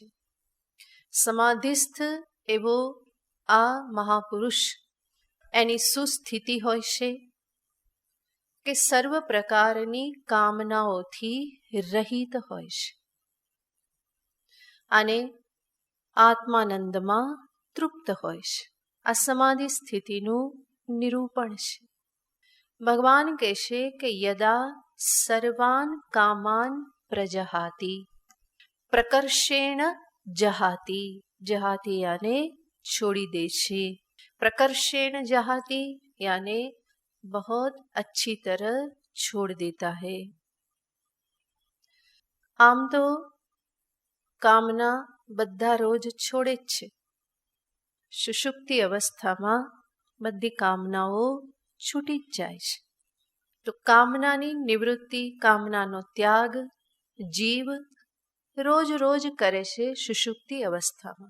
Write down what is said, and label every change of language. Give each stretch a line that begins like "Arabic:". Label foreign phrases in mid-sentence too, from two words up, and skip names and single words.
Gujarati: સમાધિસ્થ એવો આ મહાપુરુષ, એની સુસ્થિતિ હોય છે કે સર્વ પ્રકારની કામનાઓથી રહિત હોય છે અને આત્માનંદમાં તૃપ્ત હોય છે. આ સમાધિ સ્થિતિનું નિરૂપણ છે.
Sanskrit: ભગવાન કહેશે કે યદા સર્વાન કામાન પ્રજહાતિ, પ્રકર્ષેણ જહાતિ.
Gujarati: જહાતિ યાને છોડી દે છે.
Sanskrit: प्रकर्षेण जहाती
Hindi: यानी बहुत अच्छी तरह छोड़ देता है.
Gujarati: આમ તો કામના બધા રોજ છોડે જ છે. સુષુપ્તિ અવસ્થામાં બધી કામનાઓ છૂટી જ જાય છે. તો કામનાની નિવૃત્તિ, કામનાનો ત્યાગ જીવ રોજ રોજ કરે છે સુષુપ્તિ અવસ્થામાં.